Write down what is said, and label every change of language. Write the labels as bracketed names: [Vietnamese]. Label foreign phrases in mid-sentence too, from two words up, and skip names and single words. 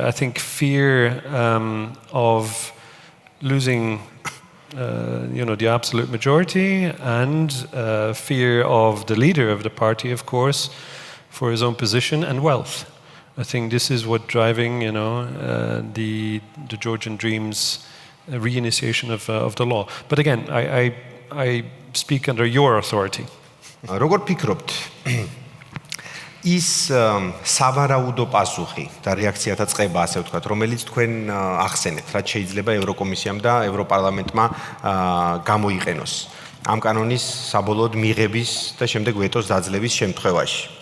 [English] I think fear of losing the absolute majority and fear of the leader of the party, of course, for his own position and wealth. I think this is what driving, the Georgian Dream's reinitiation of the law. But again, I speak under your authority. [Georgian] როგორ ფიქრობთ? ის სავარაუდო პასუხი და რეაქციათა წყება, ასე ვთქვათ, რომელიც თქვენ ახსენეთ, რაც შეიძლება ევროკომისიამ და ევროპარლამენტმა გამოიყენოს ამ კანონის საბოლოოდ მიღების და შემდეგ ვეტოს დაძლევის შემთხვევაში.